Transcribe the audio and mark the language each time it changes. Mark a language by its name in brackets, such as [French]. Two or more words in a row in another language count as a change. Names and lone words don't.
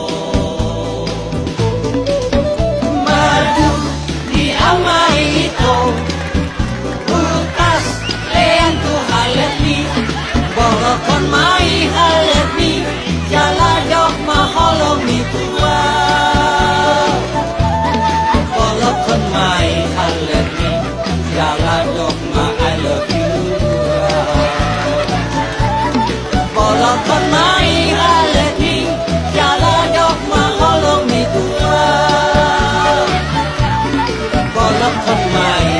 [Batak Toba] kon mai halet ni jala dok maholong ni tua bolok kon mai halet ni jala dok ma [English] I love you [Batak Toba] bolok kon mai halet ni jala dok maholong ni tua bolok kon mai